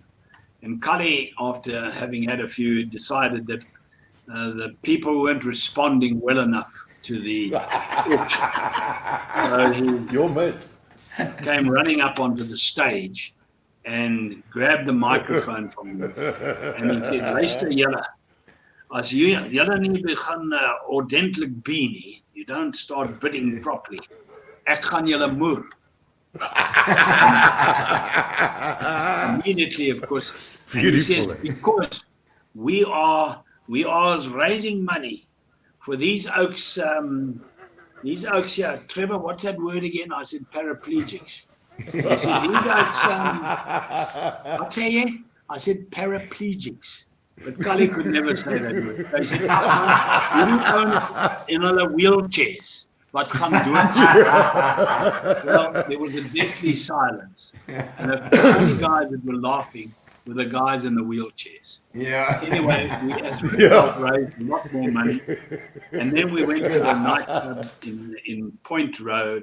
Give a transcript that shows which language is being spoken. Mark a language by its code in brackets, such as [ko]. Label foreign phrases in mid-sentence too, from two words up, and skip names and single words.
[en] And Kalie, after having had a few, decided that the people weren't responding well enough to the auction. So your mate came running up onto the stage and grabbed the microphone from me. And he said, [af] "Luister julle, as julle nie begin ordentlik bee nie, [en] you don't start bidding properly. [af] Ek gaan julle moer. [en] Immediately, of course, and he says, because we are raising money for these oaks here. Trevor, what's that word again? I said paraplegics. He said, these oaks, what say you? I said paraplegics. But Kalie could never say that word. They said, you own the wheelchairs. [af] What gaan doen? [en] Well, there was a deathly silence. And the only guys that were laughing were the guys in the wheelchairs. Yeah. Anyway, we raised a lot more money. And then we went to a nightclub in Point Road.